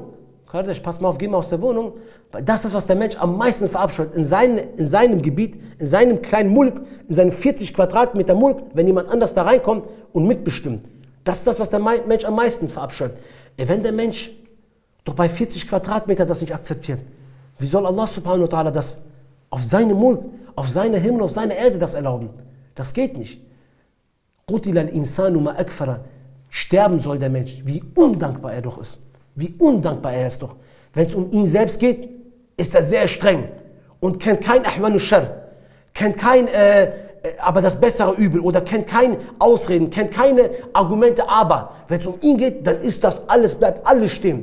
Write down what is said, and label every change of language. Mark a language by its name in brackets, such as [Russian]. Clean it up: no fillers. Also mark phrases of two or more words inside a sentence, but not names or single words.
[German] Kardesh, pass mal auf, geh mal aus der Wohnung. Das ist, was der Mensch am meisten verabscheut, in seinem Gebiet, in seinem kleinen Mulk, in seinem 40 Quadratmeter Mulk, wenn jemand anders da reinkommt und mitbestimmt. Das ist das, was der Mensch am meisten verabscheut. Wenn der Mensch doch bei 40 Quadratmeter das nicht akzeptiert, wie soll [Arabic] الله سبحانه وتعالى [German] das auf seine Mulk, auf seine Himmel, auf seine Erde das erlauben? Das geht nicht. [Arabic] قتل الإنسان ما أكفره. [German] Sterben soll der Mensch, wie undankbar er doch ist. Wie undankbar er ist doch. Wenn es um ihn selbst geht, ist er sehr streng und kennt kein [Arabic] أهون الشر, [German] kennt kein aber das bessere Übel oder kennt keine Ausreden, kennt keine Argumente, aber wenn es um ihn geht, dann ist das alles, bleibt alles stehen.